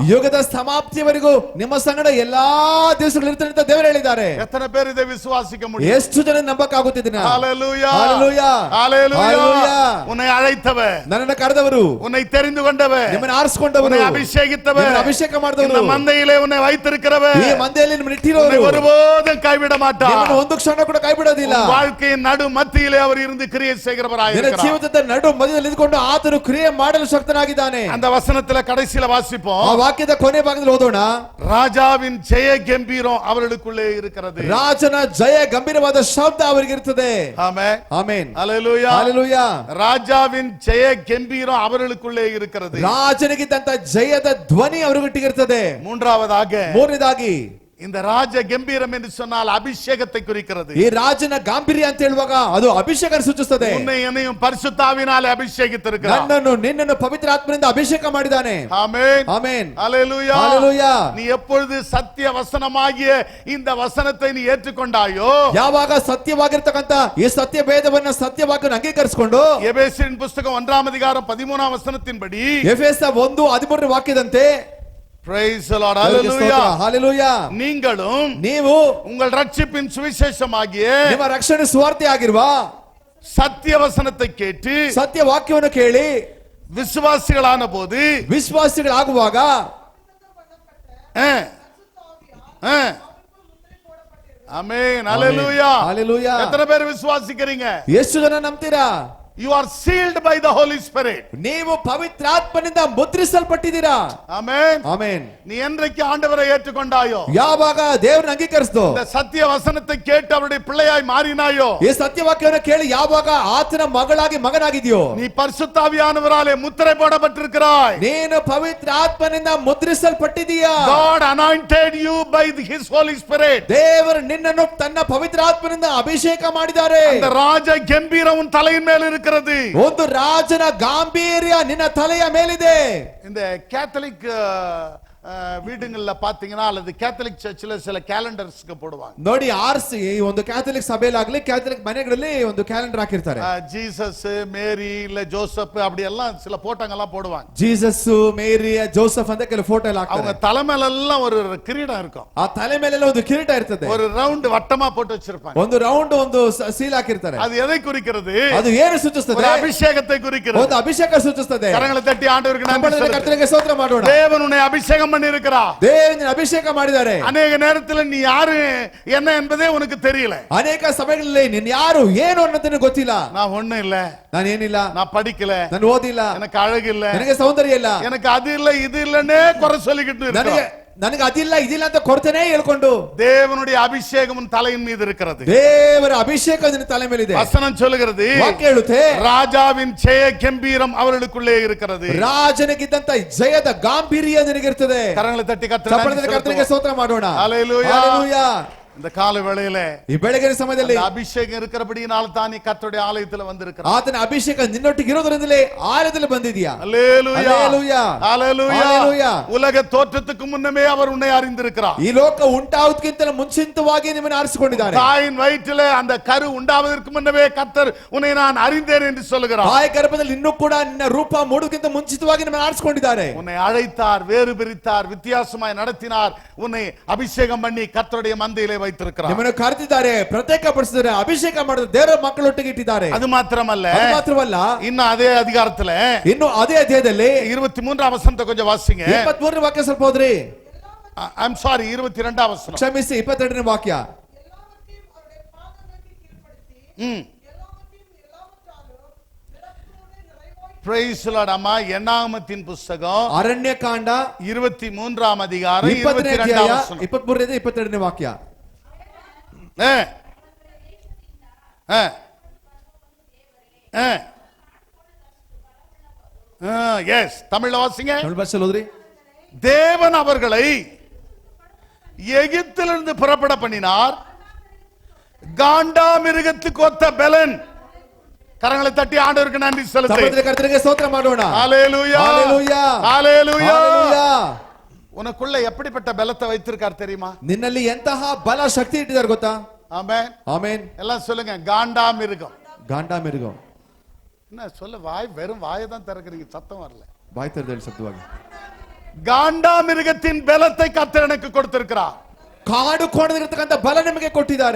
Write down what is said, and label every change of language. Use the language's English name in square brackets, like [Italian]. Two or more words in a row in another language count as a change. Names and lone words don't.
[Kannada] ಯುಗದ ಸಮಾಪ್ತಿಯವರೆಗೂ ನಿಮ್ಮ ಸಂಗಡ ಎಲ್ಲಾ ದಿವಸಗಳು ಇರ್ತಾನೆ ಅಂತ ದೇವರು ಹೇಳಿದ್ದಾರೆ. [Tamil] எத்தனை பேர் இதை விசுவாசிக்க முடியும்? [Kannada] ಎಷ್ಟು ಜನ ನಂಬಕ್ಕಾಗುತ್ತಿದ್ದೀನ? [Tamil] ஹalleluya. ஹalleluya. ஹalleluya. ஹalleluya. உன்னை அழைத்தவர், [Kannada] ನನ್ನನ್ನು ಕರೆದವರು, [Tamil] உன்னை தெரிந்து கொண்டவர், [Kannada] ನಿಮ್ಮನ್ನು ಆರಿಸಿಕೊಂಡವರು, [Tamil] உன்னை அபிஷேகித்தவர், [Kannada] ನಿಮ್ಮನ್ನು ಅಭಿಷೇಕ [Tamil] இந்த [Kannada] ಮಾಡಿದವರು, [Tamil] மந்தையிலே உன்னை வைத்திருக்கிறவர், [Kannada] ಈ ಮಂದೆಯಲ್ಲಿ ನಿಮ್ಮನ್ನು [Tamil] உன்னை [Kannada] ಇಟ್ಟಿರೋರು, [Tamil] ஒருபோதும் கைவிட மாட்டார். [Kannada] ನಿಮ್ಮನ್ನು ಒಂದು ಕ್ಷಣ ಕೂಡ ಕೈ ಬಿಡೋದಿಲ್ಲ. [Tamil] உன் வாழ்க்கையின் நடு மத்தியிலே அவர் இருந்து கிரியை செய்கிறவராய் [Kannada] ನಿನ್ನ [Tamil] இருக்கிறார். [Kannada] ಜೀವಿತದ ನಡು ಮಧ್ಯದಲ್ಲಿ ಇದ್ದುಕೊಂಡು ಆತನು ಕ್ರಿಯೆ ಮಾಡಲು ಶಕ್ತನಾಗಿದ್ದಾನೆ. [Tamil] அந்த வசனத்துல கடைசியில வாசிப்போம். [Kannada] ಆ ವಾಕ್ಯದ ಕೊನೆ ಭಾಗದಲ್ಲಿ ಓದೋಣ. [Tamil] ராஜாவின் ஜெய கம்பீரம் அவர்களுக்குள்ளே இருக்கிறது. [Kannada] ರಾಜನ ಜಯ ಗಂಭೀರವಾದ ಶಬ್ದ ಅವರಿಗೆ ಇರುತ್ತದೆ. [Tamil] ஆமென். [Kannada] ಆಮೆನ್. [Tamil] ஹalleluya. [Kannada] ಹalleluya. [Tamil] ராஜாவின் ஜெய கம்பீரம் அவர்களுக்குள்ளே இருக்கிறது. [Kannada] ರಾಜನಿಗಿದ್ದಂತ ಜಯದ ಧ್ವನಿ ಅವರಿಗಿಟ್ಟಿರುತ್ತದೆ. ಮೂರನೇದಾಗಿ [Tamil] இந்த ராஜ கம்பீரம் என்று சொன்னால் அபிஷேகத்தை குறிக்கிறது. [Kannada] ಈ ರಾಜನ ಗಾಂಭೀರ್ಯ ಅಂತ ಹೇಳುವಾಗ ಅದು ಅಭಿಷೇಕ ಸೂಚಿಸುತ್ತದೆ. [Tamil] உன்னை என்னையும் பரிசுத்தாவினாலே அபிஷேகித்திருக்கிறார். [Kannada] ನನ್ನನ್ನು ನಿನ್ನನ್ನು ಪವಿತ್ರ ಆತ್ಮನಿಂದ ಅಭಿಷೇಕ ಮಾಡಿದ್ದಾನೆ. [Tamil] ஆமென். [Kannada] ಆಮೆನ್. [Tamil] ஹalleluya. ஹalleluya. நீ எப்பொழுது சத்திய வசனமாகிய இந்த வசனத்தை நீ ஏற்றுக்கொண்டாயோ, [Kannada] ಯಾವಾಗ ಸತ್ಯವಾಗಿರತಕ್ಕಂತ ಈ ಸತ್ಯ ಭೇದವನ್ನ ಸತ್ಯವಾಕ್ಯವನ್ನು ಅಂಗೀಕರಿಸಿಕೊಂಡು, [Tamil] எபேசியரின் புத்தகம் 1 அதிகாரம் 13 வசனத்தின்படி, [Kannada] ಎಫೆಸ 1:13 ವಾಕ್ಯದಂತೆ, [English] praise the Lord, hallelujah, hallelujah, [Tamil] நீங்களும் [Kannada] ನೀವು [Tamil] உங்கள் ரட்சிப்பின் சுவிசேஷமாகிய [Kannada] ನಿಮ್ಮ ರಕ್ಷಣೆ ಸುವಾರ್ತೆ ಆಗಿರುವ [Tamil] சத்திய வசனத்தை கேட்டு [Kannada] ಸತ್ಯ ವಾಕ್ಯವನ್ನು ಕೇಳಿ [Tamil] விசுவாசிகளான போது, [Kannada] ವಿಶ್ವಾಸಿಗಳಾಗುವಾಗ, [Tamil] ஆமென், ஹalleluya, [English] hallelujah. [Tamil] எத்தனை பேர் விசுவாசிக்கிறீங்க? [Kannada] ಎಷ್ಟು ಜನ ನಂಬ್ತೀರಾ? [English] You are sealed by the Holy Spirit. [Kannada] ನೀವು ಪವಿತ್ರಾತ್ಮನಿಂದ ಮುದ್ರಿಸಲ್ಪಟ್ಟಿದ್ದೀರಾ. [Tamil] ஆமென். [Kannada] ಆಮೆನ್. [Tamil] நீ என்றைக்கு ஆண்டவரை ஏற்றுக்கொண்டாயோ, [Kannada] ಯಾವಾಗ ದೇವರನ್ನ ಅಂಗೀಕರಿಸಿದೋ, [Tamil] இந்த சத்திய வசனத்தை கேட்டு அவருடைய பிள்ளையாய் மாறினாயோ, [Kannada] ಈ ಸತ್ಯವಾಕ್ಯವನ್ನು ಕೇಳಿ ಯಾವಾಗ ಆತನ ಮಗಳಾಗಿ ಮಗನಾಗಿದೆಯೋ, [Tamil] நீ பரிசுத்தாவியானவராலே முத்திரை போடப்பட்டிருக்கிறாய். [Kannada] ನೀನು ಪವಿತ್ರ ಆತ್ಮನಿಂದ ಮುದ್ರಿಸಲ್ಪಟ್ಟಿದೀಯಾ. [English] God anointed you by his Holy Spirit. [Kannada] ದೇವರು ನಿನ್ನನ್ನು ತನ್ನ ಪವಿತ್ರ ಆತ್ಮನಿಂದ ಅಭಿಷೇಕ ಮಾಡಿದ್ದಾರೆ. [Tamil] அந்த ராஜ கம்பீரம் உன் தலையின் மேல் இருக்கிறது. [Kannada] ಒಂದು ರಾಜನ ಗಾಂಭೀರ್ಯ ನಿನ್ನ ತಲೆಯ ಮೇಲಿದೆ. [Tamil] இந்த கேத்தலிக் வீடுங்கள்ல பாத்தீங்கன்னா, அல்லது கேத்தலிக் சர்ச்சில் சில கேலண்டர்ஸ்க்கு போடுவாங்க. [Kannada] ನೋಡಿ, ಆರ್ಸಿ ಈ ಒಂದು ಕ್ಯಾಥಲಿಕ್ ಸಭೆಯಲ್ಲಾಗಲಿ ಕ್ಯಾಥಲಿಕ್ ಮನೆಗಳಲ್ಲಿ ಒಂದು ಕ್ಯಾಲೆಂಡರ್ ಹಾಕಿರ್ತಾರೆ. [Tamil] ஜீசஸ், மேரி, இல்ல ஜோசப், அப்படி எல்லாம் சில போட்டோங்க எல்லாம் போடுவாங்க. [Kannada] ಜೀಸಸ್, ಮೇರಿ, ಜೋಸೆಫ್ ಅಂತ ಕೆಲವು ಫೋಟೋ ಎಲ್ಲ [Tamil] அவங்க [Kannada] ಹಾಕ್ತಾರೆ. [Tamil] தலைமையில எல்லாம் ஒரு கிரீடம் இருக்கும். [Kannada] ಆ ತಲೆ ಮೇಲೆಲ್ಲ ಒಂದು ಕಿರೀಟ ಇರ್ತದೆ. [Tamil] ஒரு ரவுண்ட் வட்டமா போட்டு வச்சிருப்பாங்க. [Kannada] ಒಂದು ರೌಂಡ್ ಒಂದು ಸೀಲ್ ಹಾಕಿರ್ತಾರೆ. [Tamil] அது எதை குறிக்கிறது? [Kannada] ಅದು ಏನು ಸೂಚಿಸುತ್ತದೆ? [Tamil] ஒரு அபிஷேகத்தை குறிக்கிறது. [Kannada] ಒಂದು ಅಭಿಷೇಕ ಸೂಚಿಸುತ್ತದೆ. [Tamil] கரங்களை தட்டி ஆண்டவருக்கு நன்றி [Kannada] ಕಂಬಳದಲ್ಲಿ [Tamil] செலுத்து. [Kannada] ಕರ್ತನಿಗೆ ಸ್ತೋತ್ರ ಮಾಡೋಣ. [Tamil] தேவன் உன்னை அபிஷேகம் பண்ணி இருக்கிறார். [Kannada] ದೇವರನ್ನ ಅಭಿಷೇಕ ಮಾಡಿದ್ದಾರೆ. [Tamil] ಅನೇಕ நேரத்தில் நீ யாரு என்ன என்பதே உனக்கு தெரியல. [Kannada] ಅನೇಕ ಸಮಯಗಳಲ್ಲಿ ನೀನು ಯಾರು ಏನು ಅನ್ನೋದನ್ನ ಗೊತ್ತಿಲ್ಲ. [Tamil] நான் ஒண்ணும் இல்ல, [Kannada] ನಾನು ಏನಿಲ್ಲ, [Tamil] நான் படிக்கல, [Kannada] ನಾನು ಓದಿಲ್ಲ, [Tamil] எனக்கு அழகு இல்ல, [Kannada] ನನಗೆ ಸೌಂದರ್ಯ ಇಲ್ಲ, [Tamil] எனக்கு அது இல்ல இது இல்லன்னே குறை சொல்லிக்கிட்டு [Kannada] ನನಗೆ [Tamil] இருக்க. [Kannada] ನನಗೆ ಅದಿಲ್ಲ ಇದಿಲ್ಲ ಅಂತ ಕೊಡ್ತೇನೆ ಹೇಳ್ಕೊಂಡು [Tamil] தேவனுடைய அபிஷேகம் உன் தலையின் மீது இருக்கிறது. [Kannada] ದೇವರ ಅಭಿಷೇಕ ನಿನ್ನ ತಲೆ ಮೇಲಿದೆ. [Tamil] வசனம் சொல்லுகிறது, [Kannada] ವಾಕ್ಯ ಹೇಳುತ್ತೆ, [Tamil] ராஜாவின் ஜெய கம்பீரம் அவர்களுக்குள்ளே இருக்கிறது. [Kannada] ರಾಜನಿಗಿದ್ದಂತ ಜಯದ ಗಾಂಭೀರ್ಯ ನಿನಗಿರ್ತದೆ. [Tamil] கரங்களை தட்டி [Kannada] ಕರ್ತನಿಗೆ ಸ್ತೋತ್ರ ಮಾಡೋಣ. [Tamil] ஹalleluya. ஹalleluya. இந்த கால வேளையிலே [Kannada] ಈ ಬೆಳಗಿನ ಸಮಯದಲ್ಲಿ [Tamil] அபிஷேகம் இருக்கிறபடியினால தான் நீ கர்த்தருடைய ஆலயத்தில் வந்திருக்கிறாய். [Kannada] ಆತನ ಅಭಿಷೇಕ ನಿನ್ನೊಟ್ಟಿಗೆ ಇರೋದ್ರಿಂದಲೇ ಆಲಯದಲ್ಲಿ ಬಂದಿದ್ದೀಯಾ. [Tamil] ஹalleluya. ஹalleluya. ஹalleluya. ஹalleluya. உலக தோற்றத்துக்கு முன்னமே அவர் உன்னை அறிந்திருக்கிறார். [Kannada] ಈ ಲೋಕ ಉಂಟಾವುದಕ್ಕಿಂತ ಮುಂಚಿತವಾಗಿ ನಿಮ್ಮನ್ನು ಆರಿಸಿಕೊಂಡಿದ್ದಾರೆ. [Tamil] தாயின் வயிற்றிலே அந்த கரு உண்டாவதற்கு முன்னமே கர்த்தர் உன்னை நான் அறிந்தேன் என்று சொல்கிறார். [Kannada] ತಾಯಿ ಗರ್ಭದಲ್ಲಿ ಇನ್ನೂ ಕೂಡ ನಿನ್ನ ರೂಪ ಮೂಡುವುದಕ್ಕಿಂತ ಮುಂಚಿತವಾಗಿ ನಿಮ್ಮನ್ನು ಆರಿಸಿಕೊಂಡಿದ್ದಾರೆ. [Tamil] உன்னை அழைத்தார், வேறு பிரித்தார், வித்தியாசமாய் நடத்தினார், உன்னை அபிஷேகம் பண்ணி கர்த்தருடைய மந்தையிலே வைத்திருக்கிறார். [Kannada] ನಿಮ್ಮನ್ನು ಕರೆದಿದ್ದಾರೆ, ಪ್ರತ್ಯೇಕಪಡಿಸಿದ್ದಾರೆ, ಅಭಿಷೇಕ ಮಾಡಿದ ದೇವರ ಮಕ್ಕಳೊಟ್ಟಿಗೆ ಇಟ್ಟಿದ್ದಾರೆ. [Tamil] அது மாத்திரமல்ல, [Kannada] ಇನ್ನು ಅದೇ ಅಧಿಕಾರத்தில் ಇನ್ನು ಅದೇ ಅಧ್ಯಾಯದಲ್ಲಿ [Tamil] 23 ವಚನ கொஞ்சம் வாசிங்க. [Kannada] 23ನೇ ವಾಕ್ಯ ಸ್ವಲ್ಪ ಓದ್ರಿ. [English] I am sorry, 22 ವಚನ [Kannada] ಕ್ಷಮಿಸಿ, 22ನೇ ವಾಕ್ಯ. [English] Praise Lord. [Tamil] ಅಮ್ಮ, ಎನ್ನಾಗಮத்தின் புத்தகம் [Kannada] ಅರಣ್ಯಕಾಂಡ [Tamil] 23 அதிகாரம் [Kannada] 20ನೇ 22 ಅಧ್ಯಾಯ ವಚನ 23ನೇ 22ನೇ ವಾಕ್ಯ. [Tamil] எஸ், தமிழ்ல வாசிங்க. [Kannada] தமிழ் ಭಾಷೆಯಲ್ಲಿ ಓದ್ರಿ. [Tamil] தேவன் அவர்களை எகிப்திலிருந்து புறப்பட பண்ணினார். காண்டாமிருகத்துக்கு ஒத்த பெலன். கரங்களை தட்டி ஆண்டவருக்கு நன்றி செலுத்து. [Kannada] கர்த்தருக்கு ಸ್ತೋತ್ರ ಮಾಡೋಣ. [Tamil] ஹalleluya. ஹalleluya. ஹalleluya. ஹalleluya. உனக்குள்ள எப்படிப்பட்ட பலத்தை வைத்திருக்கார் தெரியுமா? [Kannada] ನಿನ್ನಲ್ಲಿ ಎಂತಹ ಬಲ ಶಕ್ತಿ ಇಟ್ಟಿದ್ದಾರೆ ಗೊತ್ತಾ? [Tamil] ஆமென். [Kannada] ಆಮೆನ್. [Tamil] எல்லாம் சொல்லுங்க, காண்டாமிருகம். [Kannada] ಗಾಂಡಾಮಿರುಗಂ. [Tamil] என்ன சொல்ல, வாய் வெறும் வாயை தான் திறக்கிறீங்க, சத்தம் வரல. [Kannada] ಬಾಯಿ ತೆರೆದ ಶಬ್ದವಾಗಿ. [Tamil] காண்டாமிருகத்தின் பலத்தை கர்த்தர் எனக்கு கொடுத்திருக்கிறார். [Kannada] ಕಾಡು ಕೋಣದಿರತಕ್ಕಂತ ಬಲ ನಿಮಗೆ ಕೊಟ್ಟಿದ್ದಾರೆ.